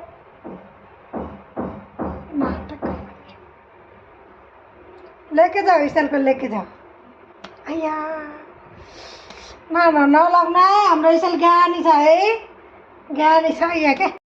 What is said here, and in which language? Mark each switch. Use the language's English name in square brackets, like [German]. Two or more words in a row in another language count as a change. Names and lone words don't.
[Hindi] लेके जाओ ईश्वर को लेके जाओ अय्या [Nepali] ना ना नलाउनु है हाम्रो ईश्वर ज्ञानी छ है ज्ञानी छ यहाँ के